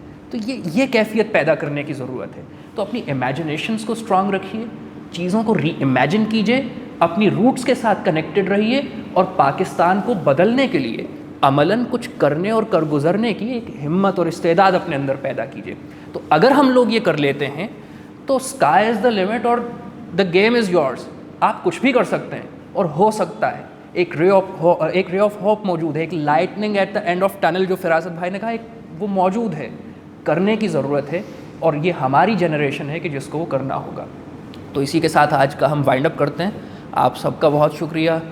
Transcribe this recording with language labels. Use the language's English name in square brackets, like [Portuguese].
[Urdu] تو یہ کیفیت پیدا کرنے کی ضرورت ہے. تو اپنی امیجنیشنز کو اسٹرانگ رکھیے، چیزوں کو ری امیجن کیجیے، اپنی روٹس کے ساتھ کنیکٹڈ رہیے، اور پاکستان کو بدلنے کے لیے عملاً کچھ کرنے اور کر گزرنے کی ایک ہمت اور استعداد اپنے اندر پیدا کیجیے. تو اگر ہم لوگ یہ کر لیتے ہیں تو [English] sky is the limit [Urdu] اور [English] The game is yours. [Urdu] آپ کچھ بھی کر سکتے ہیں اور ہو سکتا ہے. ایک [English] ray of hope [Urdu] موجود ہے، ایک [English] lightning at the end of tunnel, [Urdu] جو فراست بھائی نے کہا، وہ موجود ہے. کرنے کی ضرورت ہے، اور یہ ہماری جنریشن ہے کہ جس کو وہ کرنا ہوگا. تو اسی کے ساتھ آج کا ہم وائنڈ اپ کرتے ہیں. آپ سب کا بہت شکریہ.